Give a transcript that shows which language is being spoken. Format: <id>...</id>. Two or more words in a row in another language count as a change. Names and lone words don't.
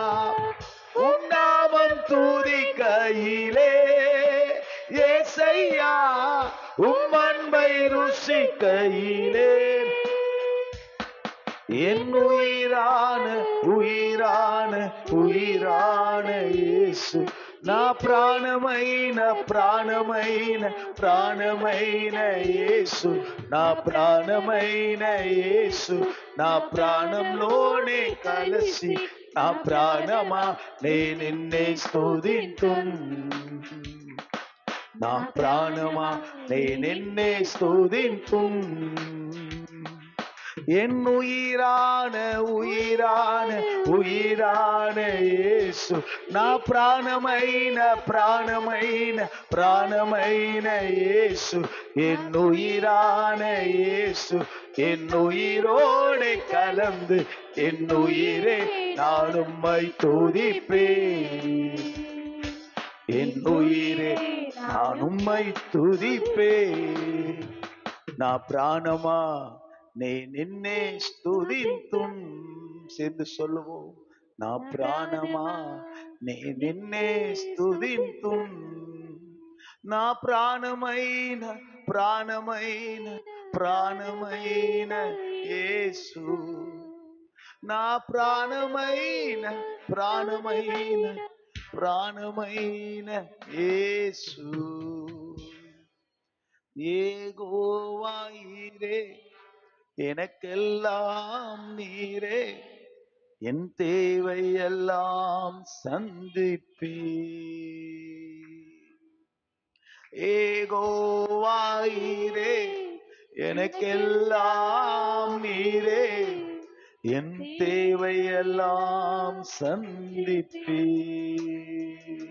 <ta>உம் நாமம் துதிக்கையிலே ஏசையா, உம் அன்பை ருசிக்கையிலே என் உயிரான உயிரான உயிரான இயேசு.</ta> <te>నా ప్రాణమైన ప్రాణమైన ప్రాణమైన యేసు, నా ప్రాణమైన యేసు, నా ప్రాణంలోనే కలిసి నా ప్రాణమా నే నిన్నే స్తుతింతున్. నా ప్రాణమా నే నిన్నే స్తుతింతున్.</te> <ta>என் உயிரான உயிரான உயிரான இயேசு,</ta> <te>నా ప్రాణమైన ప్రాణమైన ప్రాణమైన இயேசு.</te> <ta>என் உயிரான இயேசு, என் உயிரோடு கலந்து, என் உயிரே நான் உம்மை துதிப்பேன். என் உயிரே நான் உம்மை துதிப்பேன்.</ta> <te>నా ప్రాణమా నే నిన్నే స్తుతింతున్.</te> <ta>சேர்ந்து சொல்லுவோம்.</ta> <te>నా ప్రాణమా నే నిన్నే స్తుతింతున్. నా ప్రాణమైన ప్రాణమైన ప్రాణమైన యేసు, నా ప్రాణమైన ప్రాణమైన ప్రాణమైన యేసు.</te> <ta>யெகோவாயிரே எனக்கெல்லாம் நீரே, என் தேவை எல்லாம் சந்திப்பீர். யெகோவாயிரே எனக்கெல்லாம் நீரே, என் தேவை எல்லாம் சந்திப்பீர்.</ta>